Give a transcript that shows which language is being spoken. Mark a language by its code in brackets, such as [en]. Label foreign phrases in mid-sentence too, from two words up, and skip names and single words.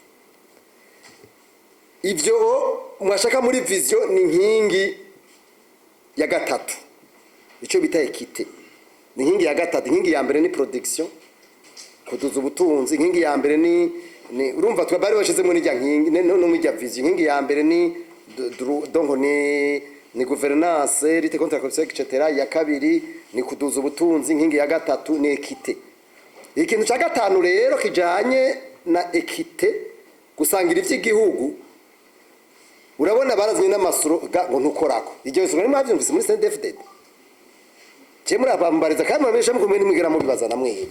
[rn] Ibyo mwashaka muri vision ni nkingi ya gatatu, ico bita equité ni nkingi ya gatatu. Inkingi ya mbere ni production, kuduza ubutunzi. Inkingi ya mbere ni urumva twabari bashizemo n'ijya nkingi no mu ijya vision. Inkingi ya mbere ni donc ni [fr] gouvernance, lutte contre la corruption etc. [rn] Ya kabiri ni kuduza ubutunzi. Inkingi ya gatatu ni equité. Ikintu cya gatanu rero kijanye na equité, gusangira ivy'igihugu, urabona barazanye n'amasuro ngo ntukorako. Iryo suro ni mwavyumvise muri CNDD-FDD. Je murabambariza kandi murabesha mukomwe nimwigera mu bibaza na mwebwe.